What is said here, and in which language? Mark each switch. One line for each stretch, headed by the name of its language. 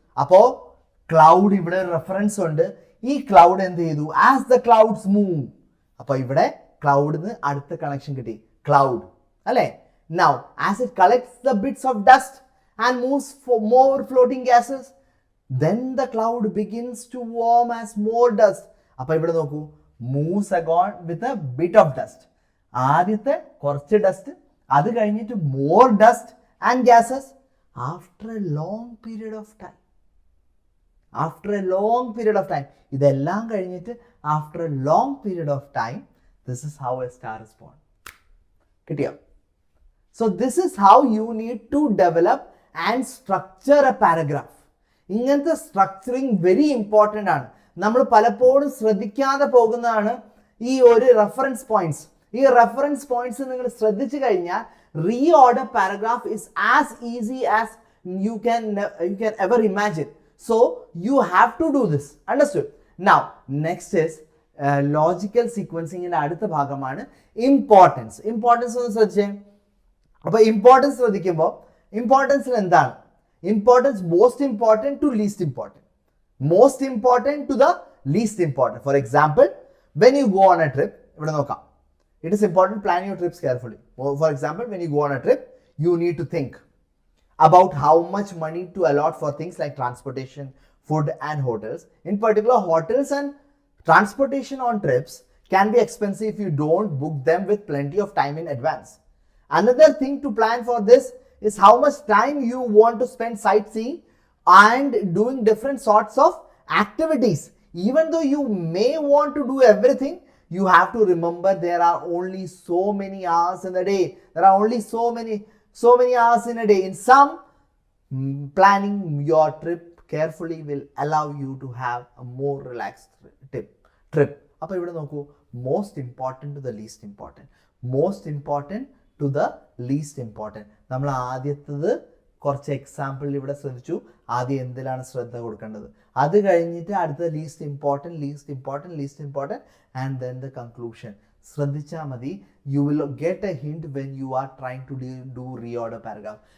Malayalam: അപ്പോ ക്ലൗഡ് ഇവിടെ റെഫറൻസ് ഉണ്ട്. ഈ ക്ലൗഡ് എന്ത് ചെയ്തു?
English: As the clouds move.
Malayalam: അപ്പൊ ഇവിടെ ക്ലൗഡിന് അടുത്ത കണക്ഷൻ കിട്ടി, ക്ലൗഡ് അല്ലെ?
English: Now as it collects the bits of dust and moves for more floating gases, then the cloud begins to warm as more dust.
Malayalam: അപ്പൊ ഇവിടെ നോക്കൂ,
English: moves along with a bit of dust.
Malayalam: ആദ്യത്തെ കുറച്ച് dust, അത് കഴിഞ്ഞിട്ട്
English: more dust and gases after a long period of time. After a long period of time.
Malayalam: ഇതെല്ലാം കഴിഞ്ഞിട്ട്
English: after a long period of time, this is how a star is born.
Malayalam: കിട്ടിയോ?
English: So this is how you need to develop and structure a paragraph.
Malayalam: ഇങ്ങനത്തെ structuring
English: very important
Malayalam: ആണ്. നമ്മൾ പലപ്പോഴും ശ്രദ്ധിക്കാതെ പോകുന്നതാണ് ഈ ഒരു റെഫറൻസ് പോയിന്റ്സ്. ഈ റെഫറൻസ് പോയിന്റ്സ് നിങ്ങൾ ശ്രദ്ധിച്ചു കഴിഞ്ഞാൽ
English: Reorder paragraph is as easy as you can ever imagine. So you have to do this. Understood? Now next is
Malayalam: logical സീക്വൻസിങ്ങിന്റെ അടുത്ത ഭാഗമാണ് ഇമ്പോർട്ടൻസ്. ഇമ്പോർട്ടൻസ് ഒന്ന് ശ്രദ്ധിച്ചേ. അപ്പൊ ഇമ്പോർട്ടൻസ് ശ്രദ്ധിക്കുമ്പോൾ ഇമ്പോർട്ടൻസിൽ എന്താണ്?
English: Importance most important to least important. Most important to the least important. For example, when you go on a trip, it is important to plan your trips carefully. For example, when you go on a trip, you need to think about how much money to allot for things like transportation, food and hotels. In particular, hotels and transportation on trips can be expensive if you don't book them with plenty of time in advance. Another thing to plan for this is how much time you want to spend sightseeing and doing different sorts of activities. Even though you may want to do everything, you have to remember there are only so many hours in a day. There are only so many hours in a day. In some, planning your trip carefully will allow you to have a more relaxed trip.
Malayalam: അപ്പോൾ ഇവിടെ നോക്കൂ,
English: most important to the least important. Most important to the least important.
Malayalam: നമ്മൾ ആദ്യത്തത് കുറച്ച് example ഇവിടെ ശ്രദ്ധിച്ചു. ആദ്യം എന്തിലാണ് ശ്രദ്ധ കൊടുക്കേണ്ടത്, അത് കഴിഞ്ഞിട്ട് അടുത്ത
English: Least important and then the conclusion.
Malayalam: ശ്രദ്ധിച്ചാൽ മതി.
English: You will get a hint when you are trying to do reorder paragraph.